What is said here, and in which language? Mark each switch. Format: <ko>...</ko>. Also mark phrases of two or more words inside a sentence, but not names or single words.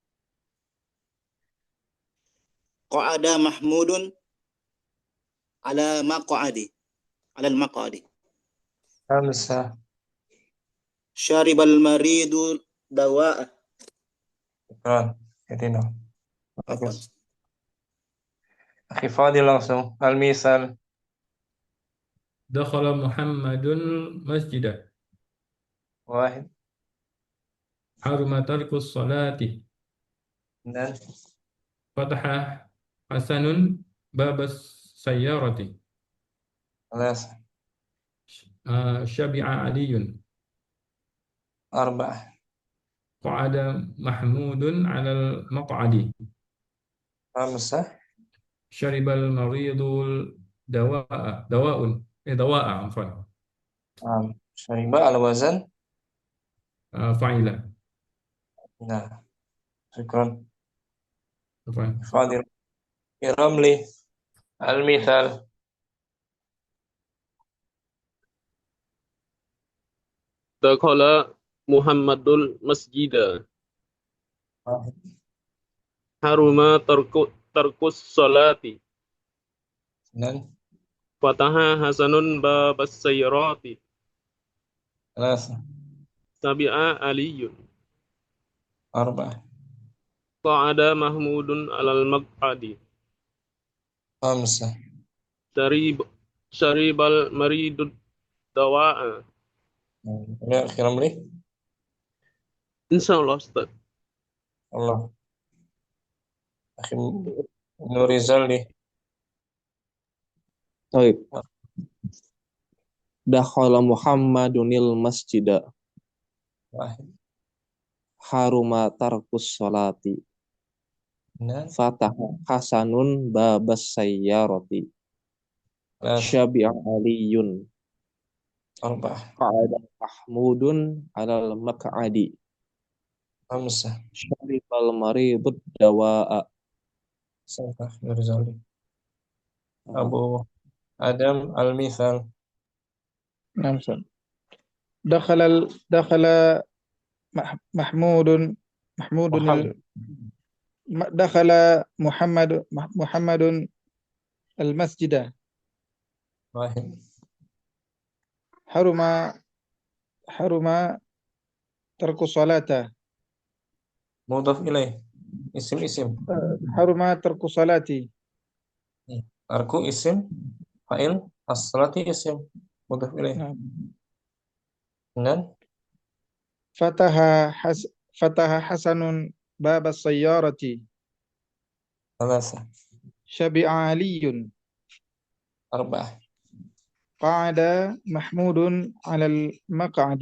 <ar>قعد محمود على المقعد. على المقعد. خمسة. شرب المريض الدواء. Syukran. Yatino. عفوا.</ar> <id>Bagus. Akhi Fadil langsung. Al-misal.</id> <ar>دخل محمد المسجد. واحد. حرم ترك الصلاة.</ar> <id>Dan</id> <ar>فتح حسن باب السيارة. Alas. شبع علي. أربعة. قعد محمود على المقعد. خمسة. شرب المريض الدواء عفوا. شرب الوزن. فاعل. Nah. شكرا. عفوا. Fadil. Iramli. Al-misal. دخل محمد المسجد. واحد. حرم ترك الصلاة.</ar> <id>Dan</id> <ar>فتح حسن باب السيارة. Alas. شبع علي. أربعة. قعد محمود على المقعد. خمسة. شرب المريض الدواء.</ar> <id>Ya, Iramli.</id> <ar>إن شاء الله أستاذ. الله. أخي Nurizal.</ar> <id>Baik.</id> <ar>دخل محمد المسجد. واحد. حرم ترك الصلاة.</ar> <id>Dan</id> <ar>فتح حسن باب السيارة. Alas. شبع علي. أربعة. قعد محمود على المقعد. خمسة. شرب المريض الدواء.</ar> <id>Sangka Nurizal.</id> <ar>أبو آدم المثال. نعم أستاذ. دخل محمود دخل محمد المسجد. واحد. حرم ترك الصلاة. مضاف إليه. اسم. حرم ترك الصلاة. ترك اسم. فاعل. الصلاة اسم. مضاف إليه. نعم.</ar> <id>Dan</id> <ar>فتح حسن باب السيارة. ثلاثة. شبع علي. أربعة. قعد محمود على المقعد.</ar>